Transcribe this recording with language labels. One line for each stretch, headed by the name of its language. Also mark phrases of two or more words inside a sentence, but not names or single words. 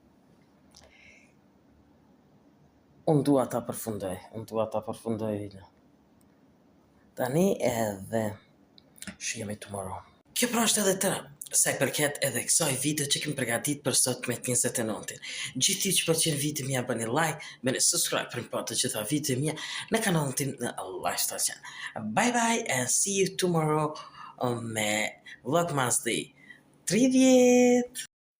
Albanian: Unë dua ta përfundoj tani edhe shihemi tomorrow. Kjo pra është edhe tëra, sa i përket edhe kësaj video që kem përgatit për sot me 29-in. Gjithë që pëlqen video mia bëni like, bëni subscribe për të gjitha video mia në kanalin tim në Lifestyle Channel.
English: Bye bye and see you tomorrow me Vlogmas Day 30.